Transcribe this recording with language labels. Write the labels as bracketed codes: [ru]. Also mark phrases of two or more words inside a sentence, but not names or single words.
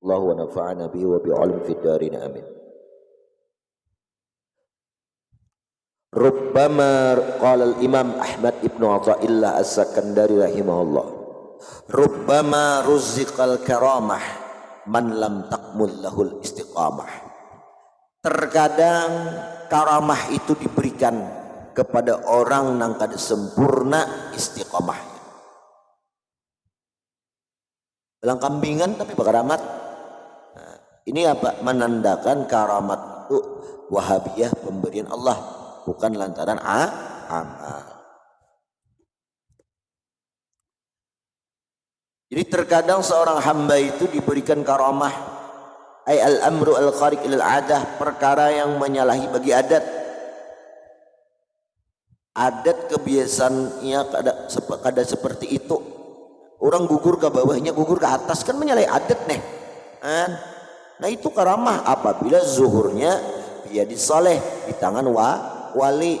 [ar] الله ونفعنا به وبعلومه في الدارين آمين. ربما قال الإمام أحمد بن عطاء الله السكندري رحمه الله، ربما رزق الكرامة من لم تكمل له الاستقامة. [bjn] Terkadang karamah itu diberikan kepada orang yang kada sempurna istiqamahnya. Belang kambingan tapi berkaramat. Nah, ini apa? Menandakan karamat itu wahabiyah, pemberian Allah, bukan lantaran amal. Jadi terkadang seorang hamba itu diberikan karamah, [ar] أي الأمر الخارق للعادة, [bjn] perkara yang menyalahi bagi adat. Adat kebiasaannya kada seperti itu. Orang gugur ke bawahnya, gugur ke atas, kan menyalahi adat nih. Nah itu karamah apabila zuhurnya dia disoleh di tangan wali.